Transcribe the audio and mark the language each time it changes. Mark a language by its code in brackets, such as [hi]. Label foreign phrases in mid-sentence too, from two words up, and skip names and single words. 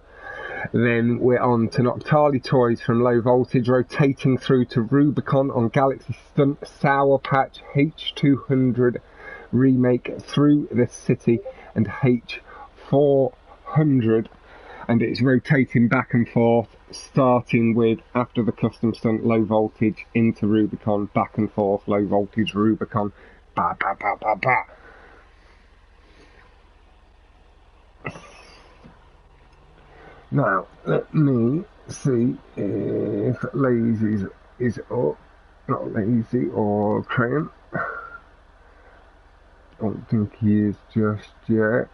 [en] Then we're on to Noctali Toys from Low Voltage, rotating through to Rubicon on Galaxy Stunt, Sour Patch, H200 remake through the city, and H400. And it's rotating back and forth, starting with after the custom stunt low voltage into Rubicon, back and forth, low voltage, Rubicon, ba ba ba ba ba. Now, let me see if Lleyzi is up. Not Lleyzi or Crane. Don't think he is just yet.